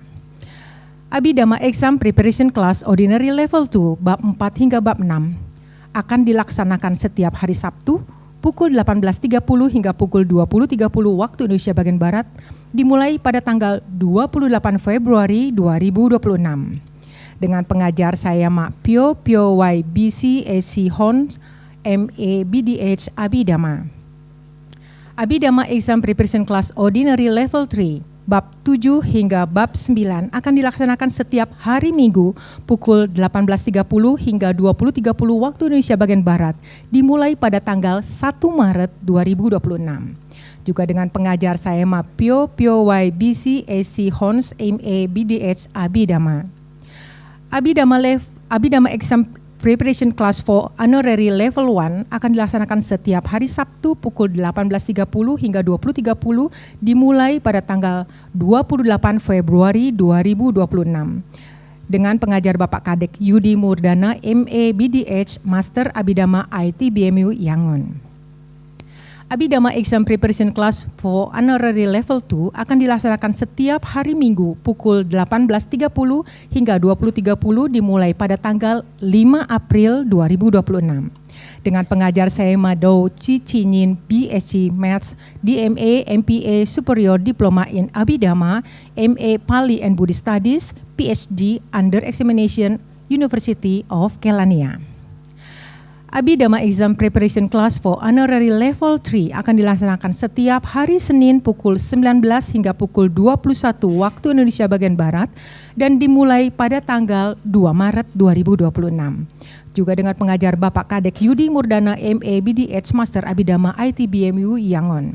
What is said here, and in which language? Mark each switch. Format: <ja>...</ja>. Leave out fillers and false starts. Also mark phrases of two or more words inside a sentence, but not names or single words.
<en>Abhidhamma Exam Preparation Class Ordinary Level 2,</en> <id>bab 4 hingga bab 6 akan dilaksanakan setiap hari Sabtu pukul 18.30 hingga pukul 20.30 waktu Indonesia bagian Barat dimulai pada tanggal 28 Februari 2026 dengan pengajar saya Mak Pyo Pyo Y BC AC Hons MA BDH Abhidhamma.</id> <en>Abhidhamma Exam Preparation Class Ordinary Level 3</en> <id>bab 7 hingga bab 9 akan dilaksanakan setiap hari Minggu pukul 18.30 hingga 20.30 waktu Indonesia bagian Barat dimulai pada tanggal 1 Maret 2026. Juga dengan pengajar saya Pyo Pyo Y BC AC Hons MA BDH Abhidhamma.</id> <en>Abhidhamma Exam Preparation Class for Honorary Level 1</en> <id>akan dilaksanakan setiap hari Sabtu pukul 18.30 hingga 20.30 dimulai pada tanggal 28 Februari 2026 dengan pengajar Bapak Kadek Yudi Murdana MA BDH Master Abhidhamma IT BMU Yangon.</id> <en>Abhidhamma Exam Preparation Class for Honorary Level 2</en> <id>akan dilaksanakan setiap hari Minggu pukul 18.30 hingga 20.30 dimulai pada tanggal 5 April 2026 dengan pengajar saya Mado Cicinin</id> <en>BSc Maths DMA MPA Superior Diploma in Abhidhamma MA Pali and Buddhist Studies PhD Under Examination University of Kelaniya. Abhidhamma Exam Preparation Class for Honorary Level 3</en> <id>akan dilaksanakan setiap hari Senin pukul 19 hingga pukul 21 waktu Indonesia bagian Barat dan dimulai pada tanggal 2 Maret 2026. Juga dengan pengajar Bapak Kadek Yudi Murdana MA BDH Master Abhidhamma IT BMU Yangon.</id>